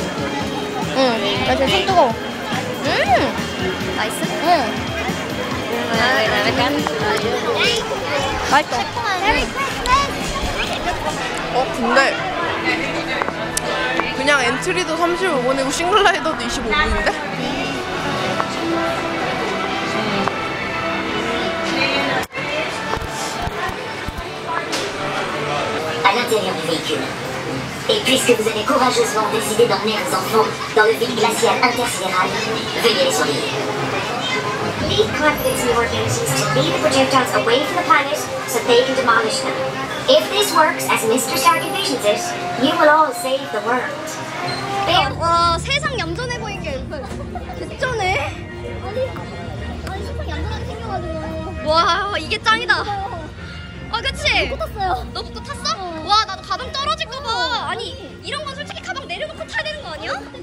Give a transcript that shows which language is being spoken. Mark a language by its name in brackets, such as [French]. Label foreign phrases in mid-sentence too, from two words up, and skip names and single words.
[Korean] 응. 나 지금 손 뜨거워. 나이스? 응. 맛있어. 근데 그냥 엔트리도 35분이고 싱글라이더도 25분인데? [French] À l'intérieur du véhicule. Et puisque vous avez courageusement décidé d'emmener vos enfants dans le vide glacial intersidéral, veuillez les surveiller. [English] Lead confidence in your abilities to lead the projectiles away from the planet so they can demolish them. If this works, as Mr. Stark envisions it, you will all save the world. [Korean] 와 세상 얌전해 보인 게 개쩌네. 아니 세상 얌전하게 생겨가지고. 와 이게 짱이다. 그치? 못 탔어요. 너 복도 탔어? 와 나도 가방 떨어질까봐. 아니 이런 건 솔직히 가방 내려놓고 타야 되는 거 아니야?